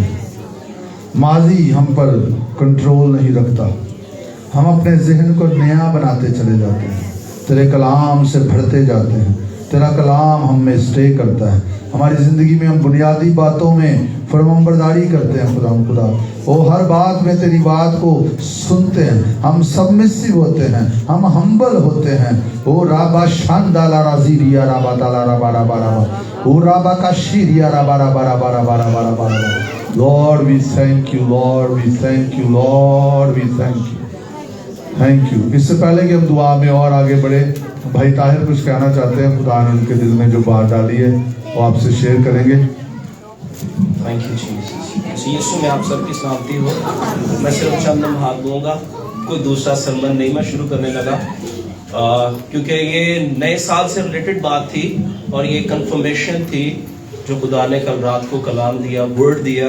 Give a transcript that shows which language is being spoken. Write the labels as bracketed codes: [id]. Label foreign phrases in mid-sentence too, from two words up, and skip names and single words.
[ur] ماضی ہم پر کنٹرول نہیں رکھتا، ہم اپنے ذہن کو نیا بناتے چلے جاتے ہیں، تیرے کلام سے بھرتے جاتے ہیں، تیرا کلام ہم میں سٹے کرتا ہے. ہماری زندگی میں ہم بنیادی باتوں میں فرمانبرداری کرتے ہیں. خدا وہ ہر بات میں تیری بات کو سنتے ہیں، ہم سبمسِو ہوتے ہیں، ہم ہمبل ہوتے ہیں. ओ राबा शानदाला राजीरिया राबा दाला राबा राबा राबा, ओ राबा का शीरिया राबा राबा राबा राबा राबा राबा। [en] Lord we thank you, Lord we thank you, Lord we thank you, thank you. [ur] اس سے پہلے کہ ہم دعا میں اور آگے بڑھیں، بھائی طاہر کچھ کہنا چاہتے ہیں، خدا نے ان کے دل میں جو بات ڈالی ہے وہ آپ سے شیئر کریں گے. [en] Thank you Jesus. [ur] یسوع میں آپ سب کی سلامتی ہو۔ میں صرف چند لمحات دوں گا، کوئی دوسرا سرمن نہیں میں شروع کرنے لگا، کیونکہ یہ نئے سال سے ریلیٹڈ بات تھی اور یہ کنفرمیشن تھی جو خدا نے کل رات کو کلام دیا، ورڈ دیا.